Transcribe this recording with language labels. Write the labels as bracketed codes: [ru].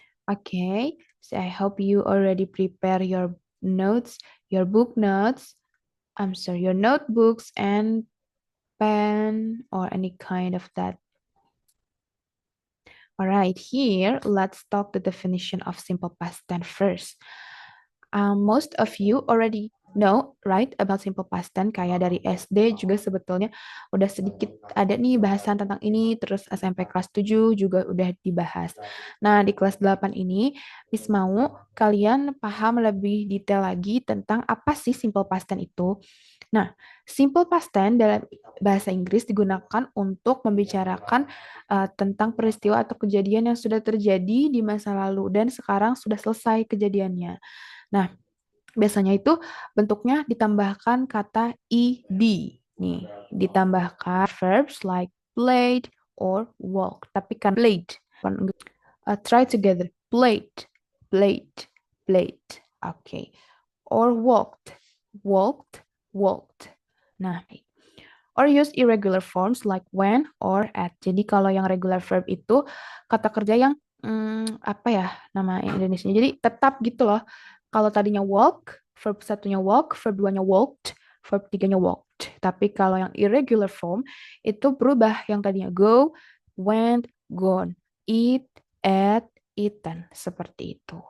[en] Okay, so I hope you already prepare your notes, your book notes, I'm sorry, your notebooks and pen or any kind of that. All right, here, let's talk the definition of simple past tense first. Most of you already know, right, about simple past tense. [id] Kayak dari SD juga sebetulnya udah sedikit ada nih bahasan tentang ini, terus SMP kelas 7 juga udah dibahas. Nah, di kelas 8 ini, Miss mau kalian paham lebih detail lagi tentang apa sih simple past tense itu. Nah, simple past tense dalam bahasa Inggris digunakan untuk membicarakan tentang peristiwa atau kejadian yang sudah terjadi di masa lalu dan sekarang sudah selesai kejadiannya. Nah, biasanya itu bentuknya ditambahkan kata ed. Nih, ditambahkan [en] verbs like played or walk. [id] Tapi kan [en] played. Try together. Played, played, played. Oke. Okay. Or walked, walked, walked. Nah, or use irregular forms like when or at. [id] Jadi kalau yang regular verb itu kata kerja yang apa ya nama Indonesia. Jadi tetap gitu loh. Kalau tadinya walk, verb satunya walk, verb duanya walked, verb tiganya walked. Tapi kalau yang irregular form itu berubah yang tadinya go, went, gone, eat, ate, eaten. Seperti itu.